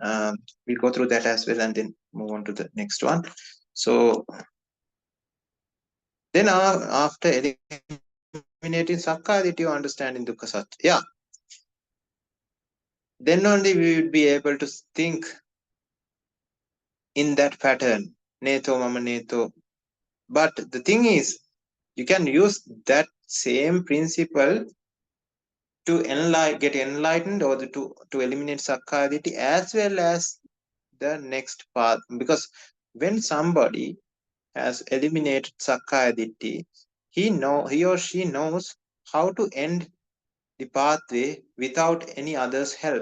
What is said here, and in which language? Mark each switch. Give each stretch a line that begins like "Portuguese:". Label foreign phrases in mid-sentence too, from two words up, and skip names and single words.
English: we'll go through that as well and then move on to the next one. So then after eliminating
Pali: Sakkaya ditthi,
English: you understanding
Pali: Dukkha Sacca.
English: Yeah. Then only we will be able to think in that pattern.
Pali: Neto mama neto.
English: But the thing is, you can use that same principle to get enlightened or to eliminate
Pali: Sakkaya ditthi
English: as well as the next path. Because when somebody has eliminated
Pali: Sakkaya ditthi,
English: he or she knows how to end the pathway without any other's help.